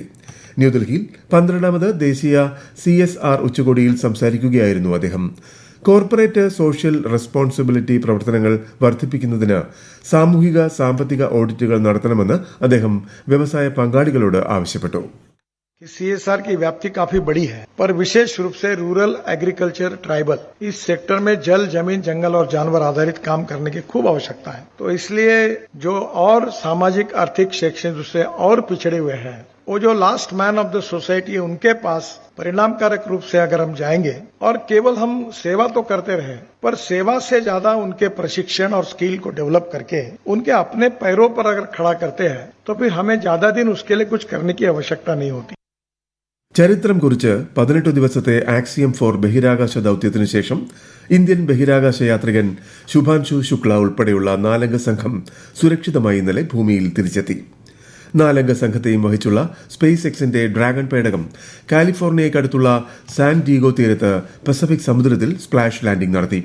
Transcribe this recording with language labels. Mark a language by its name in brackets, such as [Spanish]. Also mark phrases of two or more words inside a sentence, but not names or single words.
[Malayalam] ന്യൂഡൽഹിയിൽ 12ാമത് ദേശീയ CSR ഉച്ചകോടിയിൽ സംസാരിക്കുകയായിരുന്നു അദ്ദേഹം. [English] corporate social responsibility [Malayalam] പ്രവർത്തനങ്ങൾ വർദ്ധിപ്പിക്കുന്നതിന് സാമൂഹിക സാമ്പത്തിക ഓഡിറ്റുകൾ നടത്തണമെന്ന് അദ്ദേഹം വ്യവസായ പങ്കാളികളോട് ആവശ്യപ്പെട്ടു. [Hindi] CSR की व्याप्ति काफी बड़ी है, पर विशेष रूप से [English] rural agriculture tribal [Hindi] इस सेक्टर में जल, जमीन, जंगल और जानवर आधारित काम करने की खूब आवश्यकता है. तो इसलिए जो और सामाजिक आर्थिक शैक्षणिक रूप से और पिछड़े हुए हैं, वो जो [English] last man of the society [Hindi] है, उनके पास परिणामकारक रूप से अगर हम जाएंगे और केवल हम सेवा तो करते रहे, पर सेवा से ज्यादा उनके प्रशिक्षण और स्किल को डेवलप करके उनके अपने पैरों पर अगर खड़ा करते हैं तो फिर हमें ज्यादा दिन उसके लिए कुछ करने की आवश्यकता नहीं होती. [Malayalam] ചരിത്രം കുറിച്ച് 18 ദിവസത്തെ ആക്സിയം 4 ബഹിരാകാശ ദൌത്യത്തിനു ശേഷം ഇന്ത്യൻ ബഹിരാകാശ യാത്രികൻ ശുഭാൻശു ശുക്ല ഉൾപ്പെടെയുള്ള 4 അംഗ സംഘം സുരക്ഷിതമായി ഇന്നലെ ഭൂമിയിൽ തിരിച്ചെത്തി. 4 അംഗ സംഘത്തെയും വഹിച്ചുള്ള സ്പേസ് എക്സിന്റെ ഡ്രാഗൺ പേടകം കാലിഫോർണിയയ്ക്കടുത്തുള്ള സാൻ ഡീഗോ തീരത്ത് പസഫിക് സമുദ്രത്തിൽ [English] splash landing [Malayalam] നടത്തി.